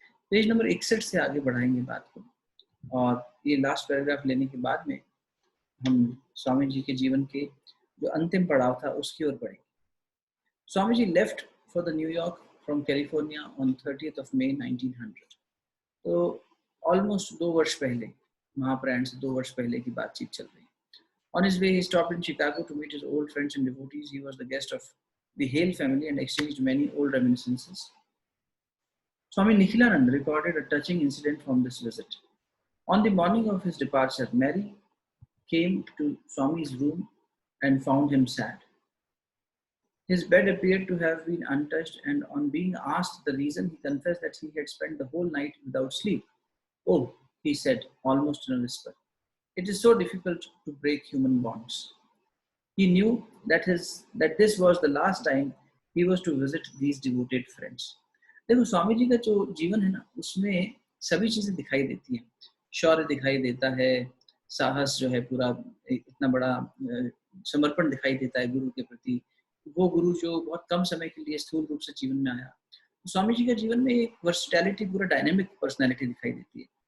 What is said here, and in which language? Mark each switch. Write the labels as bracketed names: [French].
[Hindi] Page number 61 से आगे बढ़ाएंगे बात को, और ये लास्ट पैराग्राफ लेने के बाद में हम स्वामी जी के जीवन के जो अंतिम पड़ाव था उसकी ओर बढ़ेंगे। [English] Swami ji left for the New York from California on 30th of May 1900। [Hindi] तो ऑलमोस्ट 2 वर्ष पहले, महाप्रयाण से 2 वर्ष पहले की बातचीत चल रही है। [English] On his way, he stopped in Chicago to meet his old friends and devotees. He was the guest of the Hale family and exchanged many old reminiscences. Swami Nikhilanand recorded a touching incident from this visit. On the morning of his departure, Mary came to Swami's room and found him sad. His bed appeared to have been untouched, and on being asked the reason, he confessed that he had spent the whole night without sleep. "Oh," he said, almost in a whisper, "it is so difficult to break human bonds." He knew that this was the last time he was to visit these devoted friends. [Hindi] देखो, स्वामी जी का जो जीवन है ना, उसमें सभी चीजें दिखाई देती हैं। शौर्य दिखाई देता है, साहस जो है, पूरा इतना बड़ा समर्पण दिखाई देता है गुरु के प्रति। वो गुरु जो बहुत कम समय के लिए स्थूल रूप से जीवन में आया। तो स्वामी जी के जीवन में एक वर्सटैलिटी, पूरा डायनेमिक पर्सनैलिटी दिखाई देती है।